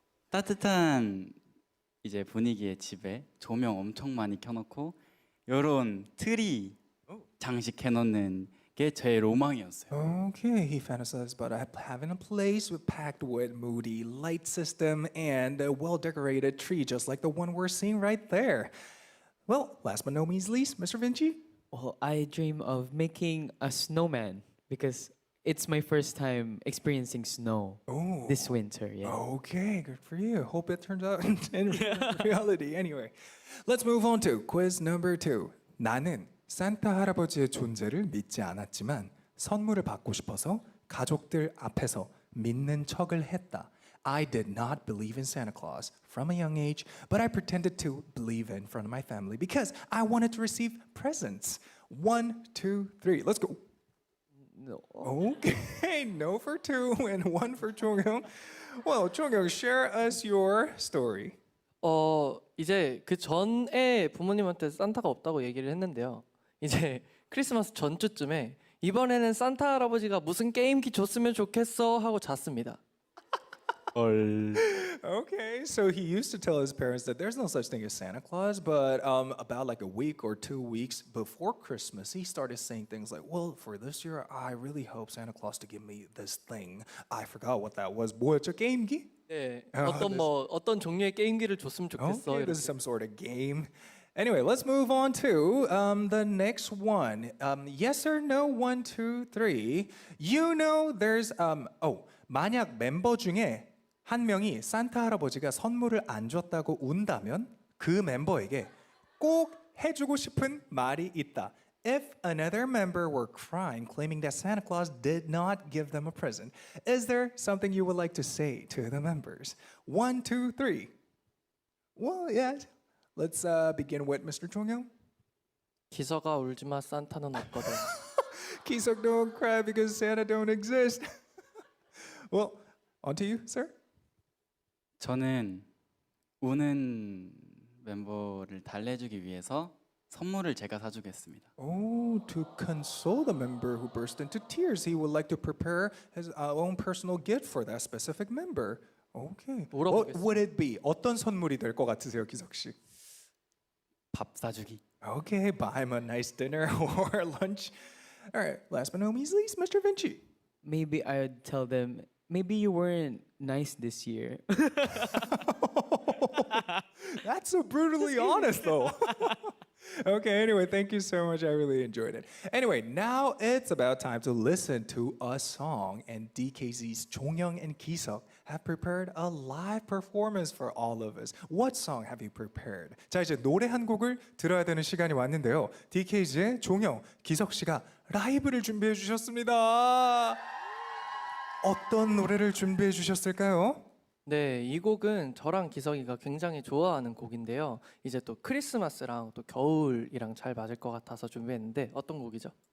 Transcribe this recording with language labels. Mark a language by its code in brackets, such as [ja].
[ko] 따뜻한 이제 분위기의 집에 조명 엄청 많이 켜놓고 요런 트리 장식해 놓는 게 제 로망이었어요. [en] Okay, he fantasized about having a place packed with moody light system and a well-decorated tree, just like the one we're seeing right there. Well, last but no means least, Mr. Vinci. Well, I dream of making a snowman because it's my first time experiencing snow this winter. Yeah. Okay, good for you. Hope it turns out in reality. Anyway, let's move on to quiz number 2. [ko] 나는 산타 할아버지의 존재를 믿지 않았지만 선물을 받고 싶어서 가족들 앞에서 믿는 척을 했다. [en] I did not believe in Santa Claus from a young age, but I pretended to believe in front of my family because I wanted to receive presents. 1, 2, 3. Let's go. No. Okay, no for 2 and 1 for Chong-young. Well, Chong-young, share us your story. [ko] 이제 그 전에 부모님한테 산타가 없다고 얘기를 했는데요. 이제 크리스마스 전주쯤에 이번에는 산타 할아버지가 무슨 게임기 줬으면 좋겠어 하고 잤습니다. 헐. [en] Okay, so he used to tell his parents that there's no such thing as Santa Claus, but about like a week or 2 weeks before Christmas, he started saying things like, "Well, for this year, I really hope Santa Claus to give me this thing." I forgot what that was. [ko] 뭐였죠? 게임기? 네, 아, 어떤 종류의 게임기를 줬으면 좋겠어. [en] Okay, this is some sort of game. Anyway, let's move on to the next one. Yes or no? 1, 2, 3. You know, there's [ko] 만약 멤버 중에 한 명이 산타 할아버지가 선물을 안 줬다고 운다면 그 멤버에게 꼭 해주고 싶은 말이 있다. [en] If another member were crying, claiming that Santa Claus did not give them a present, is there something you would like to say to the members? 1, 2, 3. Well, yeah. Let's begin with Mr. 종영. [ko] 기서가 울지마 산타는 없거든. [en] Kisok, don't cry because Santa don't exist. Well, on to you, sir. [ko] 저는 우는 멤버를 달래주기 위해서 선물을 제가 사주겠습니다. [en] Oh, to console the member who burst into tears, he would like to prepare his own personal gift for that specific member. Okay. What [ko] 물어보겠습니다. [en] would it be? [ko] 어떤 선물이 될 것 같으세요, 기석 씨? 밥 사주기. [en] Okay, buy him a nice dinner or lunch. All right, last but not least, Mr. Vinci. Maybe I'd tell them, maybe you weren't nice this year. That's so brutally honest, though. Okay, anyway, thank you so much. I really enjoyed it. Anyway, now it's about time to listen to a song, and DKZ's 종영 and Kisok have prepared a live performance for all of us. What song have you prepared? [ko] 자, 이제 노래 한 곡을 들어야 되는 시간이 왔는데요. DKZ의 종영, 기석 씨가 라이브를 준비해 주셨습니다. 어떤 노래를 준비해 주셨을까요? 네, 이 곡은 저랑 기석이가 굉장히 좋아하는 곡인데요. 이제 또 크리스마스랑 또 겨울이랑 잘 맞을 것 같아서 준비했는데 어떤 곡이죠?